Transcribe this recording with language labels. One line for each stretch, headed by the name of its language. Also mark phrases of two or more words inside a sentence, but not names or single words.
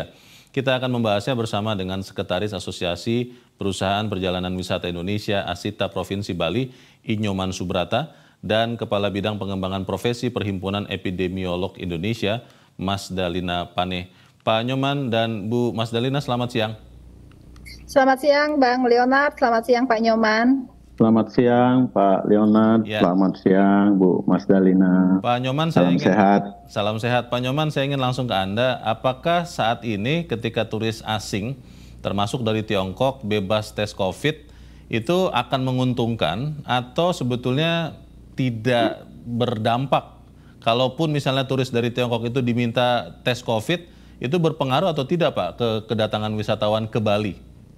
Indonesian: Kita akan membahasnya bersama dengan Sekretaris Asosiasi Perusahaan Perjalanan Wisata Indonesia Asita Provinsi Bali, Inyoman Subrata, dan Kepala Bidang Pengembangan Profesi Perhimpunan Epidemiolog Indonesia, Mas Dalina Paneh. Pak Nyoman dan Bu Mas Dalina, selamat siang. Selamat siang Bang Leonard, selamat siang Pak Nyoman. Selamat siang Pak Leonard, Selamat siang Bu Mas Dalina. Pak Nyoman, salam sehat. Pak Nyoman, saya ingin langsung ke Anda, apakah saat ini ketika turis asing termasuk dari Tiongkok bebas tes COVID itu akan menguntungkan atau sebetulnya tidak berdampak? Kalaupun misalnya turis dari Tiongkok itu diminta tes COVID, itu berpengaruh atau tidak Pak ke kedatangan wisatawan ke Bali?